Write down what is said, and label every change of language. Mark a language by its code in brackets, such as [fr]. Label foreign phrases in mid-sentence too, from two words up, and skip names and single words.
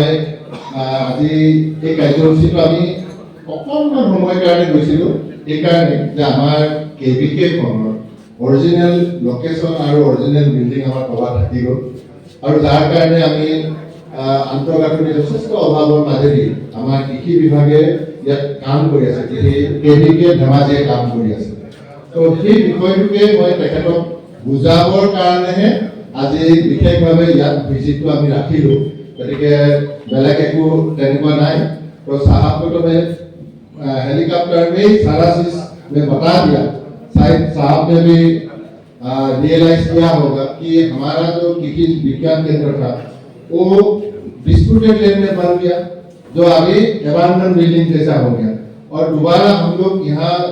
[as] আজি এই কাৰ্যসূচীটো আমি অকণমান সময়ৰ কাৰণে গৈছিলোঁ, এইকাৰণে যে আমাৰ KVK-খনৰ [en] original location [as] আৰু [en] original building [as] আমাৰ ক'ৰবাত থাকি গ'ল, আৰু যাৰ কাৰণে আমি আন্তঃগাঁথনিৰ যথেষ্ট অভাৱৰ মাজেদি আমাৰ কৃষি বিভাগে ইয়াত কাম কৰি আছে, KVK ধেমাজিয়ে কাম কৰি আছে। তো সেই বিষয়টোকে মই তেখেতক বুজাবৰ কাৰণেহে আজি বিশেষভাৱে ইয়াত ভিজিটটো আমি ৰাখিলোঁ। গতিকে বেলেগ একো তেনেকুৱা নাই। [hi] तो साहब को तो मैं हेलीकॉप्टर में ही सारा चीज में बता दिया, शायद साहब ने भी रियलाइज किया होगा कि हमारा जो कृषि विज्ञान केंद्र था वो [en] disputed land [hi] में बन गया, जो अभी [en] abandon building [hi] जैसा हो गया, और दोबारा हम लोग यहाँ